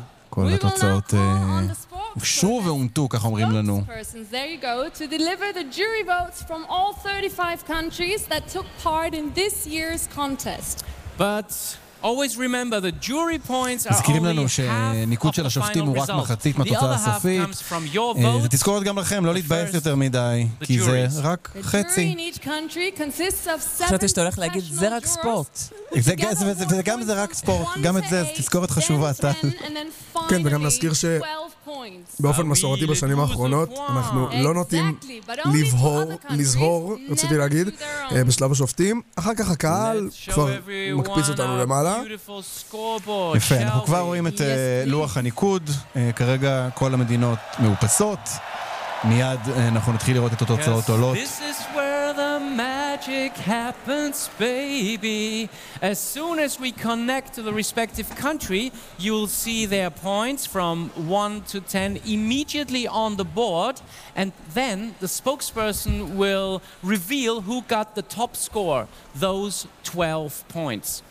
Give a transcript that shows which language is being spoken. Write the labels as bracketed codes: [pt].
[he] כל התוצאות הוגשו ואומתו, כך אומרים לנו. [en] There you go, to deliver the jury votes from all 35 countries that took part in this year's contest. But always remember the jury points are only half of the final result. The other half comes from your vote. The jury needs to be able to get more than that, because it's only half. The jury in each country consists of 7 national jurors. [he] וגם זה רק ספורט, גם את זה, תזכורת חשובה, טל. כן, וגם נזכיר שבאופן מסורתי בשנים האחרונות, אנחנו לא נוטים לזהור, רציתי להגיד, בשלב השופטים. אחר כך הקהל כבר מקפיץ אותנו למעלה. יפה, אנחנו כבר רואים את לוח הניקוד, כרגע כל המדינות מאופסות. מיד אנחנו נתחיל לראות את התוצאות עולות. [en] Magic happens, baby. As soon as we connect to the respective country, you'll see their points from 1 to 10 immediately on the board, and then the spokesperson will reveal who got the top score, those 12 points.